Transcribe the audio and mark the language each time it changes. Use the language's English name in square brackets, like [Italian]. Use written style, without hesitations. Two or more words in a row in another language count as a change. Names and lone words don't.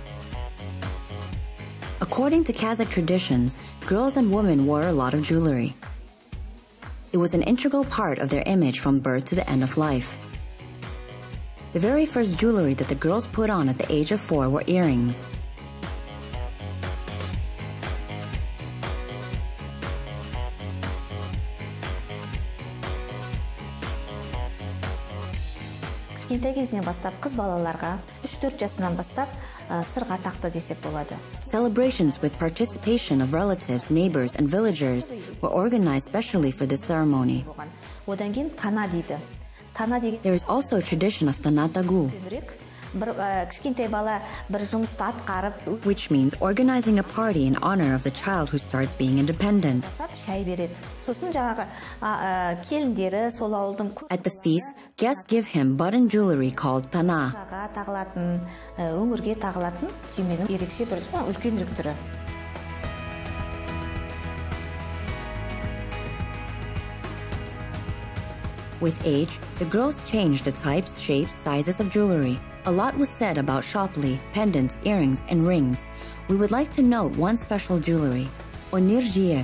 [English] According to Kazakh traditions, girls and women wore a lot of jewelry. It was an integral part of their image from birth to the end of life. The very first jewelry that the girls put on at the age of 4 were earrings. [Kazakh] Кішкентай кезінен бастап қыз балаларға 3-4 жасынан бастап сырға тақты десек болады. [English] Celebrations with participation of relatives, neighbors, and villagers were organized specially for this ceremony. [Kazakh] Одан кейін тана дейді. Тана деген [English] There is also a tradition of tanatagu, [Kazakh] кішкентай бала бір жұмысты атқарып, [English] which means organizing a party in honor of the child who starts being independent. [Kazakh] шай береді. Сосын жаңағы келіндері сол ауылдың [English] At the feast, guests give him button jewelry called tana. [Kazakh] тағылатын, өңірге тағылатын түйменің ерекше бір үлкенірек түрі. [English] With age, the girls changed the types, shapes, sizes of jewelry. A lot was said about shopli, pendants, earrings, and rings. We would like to note one special jewelry, onirjiek.